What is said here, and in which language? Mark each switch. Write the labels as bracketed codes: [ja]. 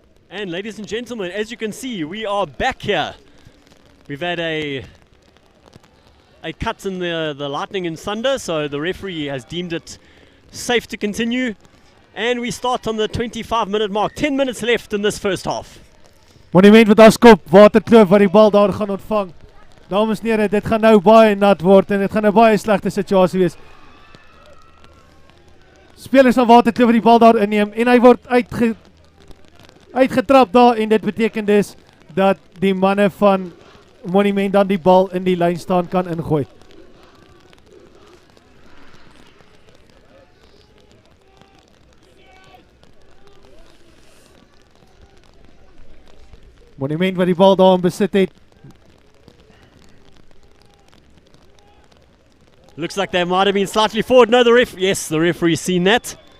[en] And ladies and gentlemen, as you can see, we are back here. We've had a cut in the lightning and thunder, so the referee has deemed it safe to continue. And we start on the 25-minute mark. 10 minutes left in this first half. [af] Monument wat afskop, Waterkloof wat die bal daar gaan ontvang. Dames en here, dit gaan nou baie nat word en dit gaan 'n baie slegte situasie wees. Spelers van Waterkloof wat die bal daar inneem en hy word uitgetrap daar en dit beteken dus dat die manne van Monument dan die bal in die lyn staan kan ingooi. Monument wat die bal daar in besit het. [en] Looks like they might have been slightly forward. No, the referee's seen that.